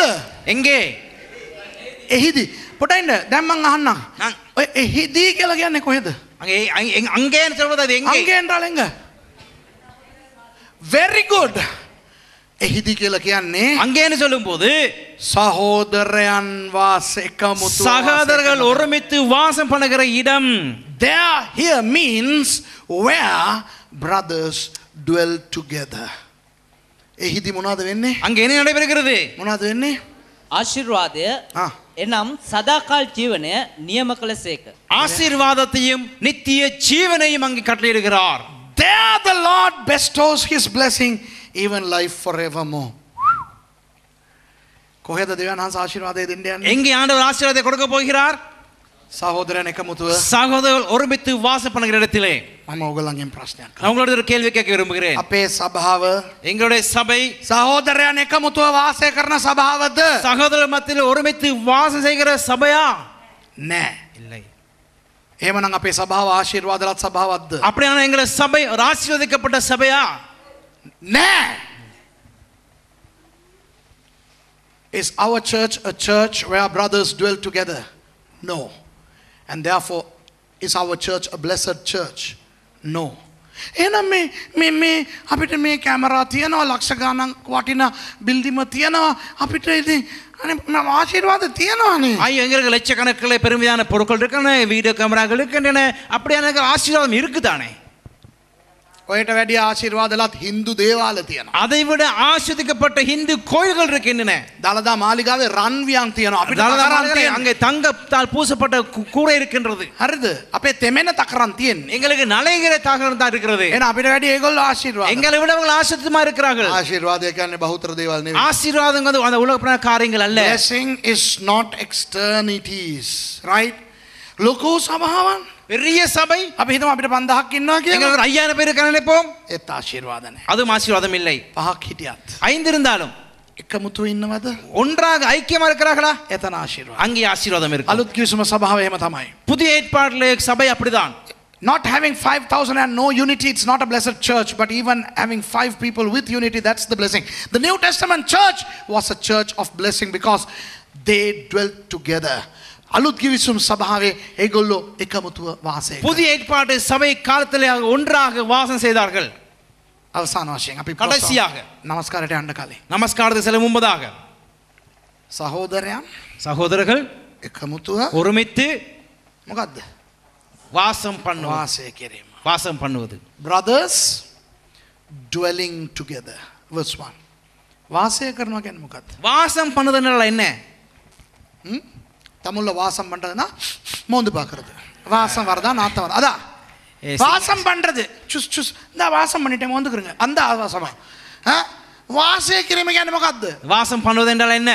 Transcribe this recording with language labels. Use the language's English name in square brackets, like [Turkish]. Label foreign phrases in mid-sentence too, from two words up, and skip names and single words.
[Tamil] எங்கே [Sinhala] එහිදී පොඩ්ඩක් දැන් මං අහන්නම් ඔය එහිදී කියලා කියන්නේ කොහෙද [Tamil] அங்கேன்னு சொல்றது அது எங்கே அங்கே என்றால் எங்க [English] very good [Sinhala] එහිදී කියලා කියන්නේ [Tamil] அங்கேன்னு சொல்லும்போது [Sinhala] சகோதரයන් වාස එකමුතු [Tamil] சகோதரர்கள் ஒருமித்து வாசம் பண்ணுகிற இடம் [English] there here means where brothers dwell together [Sinhala] එහිදී මොනවද වෙන්නේ [Tamil] அங்கே என்ன நடைபெறுகிறது [Sinhala] මොනවද වෙන්නේ ආශිර්වාදය එනම් සදාකාල ජීවනය නියම කළසේක [Tamil] ஆசீர்வாதத்தையும் நித்திய ஜீவனையும் அங்கே கட்டளையிடுகிறார் [English] there the Lord bestows his blessing even life forevermore [Sinhala] කොහෙද දෙවියන් වහන්සේ ආශිර්වාදය දෙන්න යන්නේ [Tamil] எங்கே ஆண்டவர் ஆசீர்வாதத்தை கொடுக்க போகிறார் [Sinhala] சகோதரன் එකමුතුව [Tamil] சகோதரர்கள் ஒருமித்து வாசம் பண்ணுகிற இடத்திலே [Sinhala] මම ඔයගොල්ලන්ගෙන් ප්‍රශ්නයක් [Tamil] நான் உங்களோட ஒரு கேள்வி கேட்க விரும்புகிறேன் [Sinhala] අපේ සභාව [Tamil] எங்களுடைய சபை [Sinhala] සහෝදරයන් එකමුතුව වාසය කරන සභාවද [Tamil] சகோதரர் மத்தியில் ஒருமித்து வாசம் செய்கிற சபையா [Sinhala] නෑ [Tamil] இல்லை [Sinhala] එහෙමනම් අපේ සභාව ආශිර්වාදලත් සභාවක්ද [Tamil] அப்படியான எங்களுடைய சபை ஒரு ஆசீர்வதிக்கப்பட்ட சபையா [English] නෑ is our church a church where brothers dwell together no and therefore is our church a blessed church no [Sinhala] එහෙනම් මේ අපිට මේ කැමරා තියනවා ලක්ෂ ගණන් වටිනා බිල්ඩිම තියනවා අපිට ඉතින් අනේ ආශිර්වාද තියනවානේ [Tamil] ஐயோ எங்களுக்கு லட்சக்கணக்கில் பெருமையான பொருட்கள் இருக்கின்றன வீடியோ கேமராக்கள் இருக்கின்றன அப்படியான ஆசீர்வாதம் இருக்குதானே [Sinhala] ඔයට වැඩි ආශිර්වාදලත් හින්දු දේවාල තියෙනවා. [Tamil] அதை விட ஆசீர்வதிக்கப்பட்ட இந்து கோயில்கள் இருக்கின்றன. [Sinhala] දලදා මාලිගාවේ රන්වියන් තියෙනවා. අපිට [Tamil] தலதா அங்கே தங்கத்தால் பூசப்பட்ட கூரை இருக்கின்றது. [Sinhala] හරිද? අපේ තෙමෙන තකරන් තියෙන්නේ. [Tamil] எங்களுக்கு நலைகிற தகரம் தான் இருக்கிறது. [Sinhala] එහෙනම් අපිට වැඩි ඒගොල්ලෝ ආශිර්වාද. [Tamil] எங்களை விட அவங்க ஆசீர்வாதமா இருக்கிறார்கள். [Sinhala] ආශිර්වාදය කියන්නේ බහුතර දේවල් නෙවෙයි. [Tamil] ஆசீர்வாதம் வந்து அந்த உலகப்பிரகார காரியங்கள் அல்ல. [English] Blessing is not externalities, right? [Sinhala] ලොකු සභාවන් [Tamil] பெரிய சபை [Sinhala] අපි හිතමු අපිට 5000ක් ඉන්නවා කියලා. [Tamil] எங்களுக்கு 5000 பேர் இருக்காங்க நினைப்போம். [Sinhala] ඒත් ආශිර්වාද නැහැ. [Tamil] அதுவும் ஆசீர்வாதம் இல்லை. [Sinhala] පහක් හිටියත් [Tamil] 5 இருந்தாலும் [Sinhala] එකමුතු ඉන්නවද? [Tamil] ஒன்றாக ஐக்கியமா இருக்கிறார்களா? [Sinhala] එතන ආශිර්වාද. [Tamil] அங்கே ஆசீர்வாதம் இருக்கு. [Sinhala] අලුත් කිවිසුම සභාව එහෙම තමයි. [Tamil] புதிய ஏற்பாட்டிலே சபை அப்படிதான். [English] Not having 5,000 and no unity, it's not a blessed church, but even having 5 people with unity, that's the blessing. The New Testament church was a church of blessing because they dwelt together. [Sinhala] අලුත් කිවිසුම් සභාවේ ඒගොල්ලෝ එකමුතුව වාසය කරා. [Tamil] புதிய ஏற்பாட்டு சபை காலத்திலே ஒன்றாக வாசம் செய்தார்கள். [Sinhala] අවසාන වශයෙන් අපි [Tamil] கடைசியாக [Sinhala] නමස්කාරයට යන්න කලින් [Tamil] நமஸ்காரத்தை செல்லும் முன்பதாக [Sinhala] සහෝදරයන් [Tamil] சகோதரர்கள் [Sinhala] එකමුතුව [Tamil] ஒருமித்து [Sinhala] මොකද්ද? [Tamil] வாசம் பண்ணும் [Sinhala] වාසය කිරීම. [Tamil] வாசம் பண்ணுவது. [English] Brothers dwelling together. Verse 1. [Sinhala] වාසය කරනවා කියන්නේ මොකක්ද? [Tamil] வாசம் பண்ணுதுனால என்ன? தமிழ்ல வாசம் பண்றதுன்னா மோந்து பார்க்கறது. வாசம் வரதா நாத்தம் வரதா? அதான் வாசம் பண்றது. சுஸ் சுஸ் இந்த வாசம் பண்ணிட்டேன் மோந்துக்குறங்க. அந்த வாசமா? [Sinhala] වාසය කිරීම කියන්නේ මොකක්ද? [Tamil] வாசம் பண்ணுவது என்றால் என்ன?